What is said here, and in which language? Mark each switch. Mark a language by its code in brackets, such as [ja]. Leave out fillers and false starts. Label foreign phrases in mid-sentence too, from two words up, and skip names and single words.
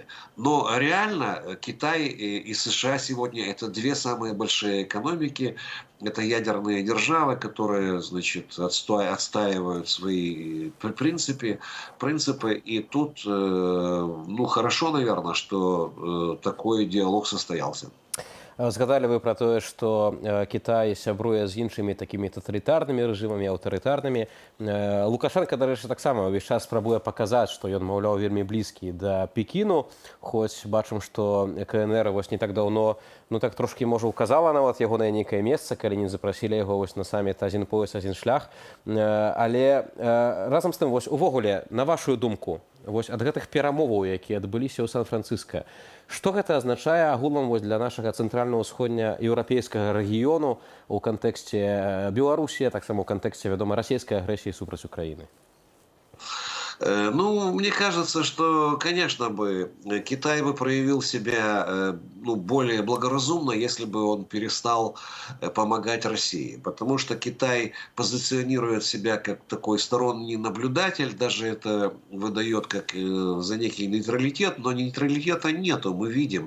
[ru] Но реально Китай и США сегодня – это две самые большие экономики. Это ядерные державы, которые, значит, отстаивают свои принципы. И тут, ну, хорошо, наверное, что такой диалог состоялся. [be] Згадалі вы пра тое, што Кітай сябруе з іншымі такімі таталітарнымі рэжымамі, аўтарытарнымі. Лукашенко, дарэчы, таксама ўвесь час спрабуе паказаць, што ён, маўляў, вельмі блізкі да Пекіну, хоць бачым, што КНР вось не так даўно, ну так трошкі, можа, указала нават ягонае нейкае месца, калі не запрасілі яго вось на саміт «Адзін пояс, адзін шлях». Але разам з тым, вось увогуле, на вашу думку, вось ад гэтых перамоваў, якія адбыліся ў Сан-Францыска, што гэта азначае агулам вось для нашага цэнтральна-ўсходня-еўрапейскага рэгіёну ў кантэксце Беларусі, таксама ў кантэксце, вядома, расійскай агрэсіі супраць Украіны? Ну, [ru] мне кажется, что, конечно бы, Китай бы проявил себя ну, более благоразумно, если бы он перестал помогать России. Потому что Китай позиционирует себя как такой сторонний наблюдатель, даже это выдает как за некий нейтралитет, но нейтралитета нету, мы видим.